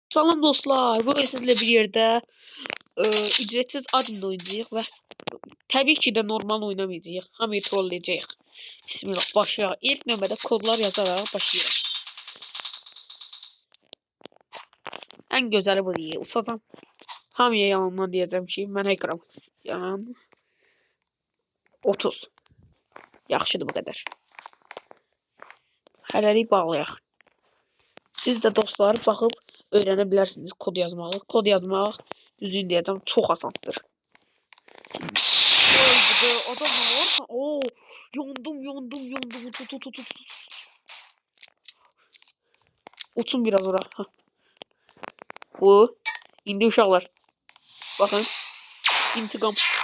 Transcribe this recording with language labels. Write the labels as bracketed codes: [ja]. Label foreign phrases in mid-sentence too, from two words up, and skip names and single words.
[tr] Salam dostlar, bugün sizle bir yerde ücretsiz admin oynayacağıq ve tabii ki de normal oynamayacağıq. [az] Hamıyı trolleyəcəyik. Bismillah, başlayaq. İlk növbədə kodlar yazarak başlayaq. En gözəli bu diye uçacam. Hamıya yalandan diyeceğim ki, mən hackeram. Yalan. 30. Yaxşıdır bu qədər. Hələlik bağlayaq. Siz de dostlar baxıb öyrənebilirsiniz kod yazmağı. Kod yazmaq, düzgün diyeceğim, çok asandır. Adam var. Oo, yandım. Tut. Uçun biraz ora. Heh. Bu. İndi uşaqlar. [tr] Bakın. İntikam.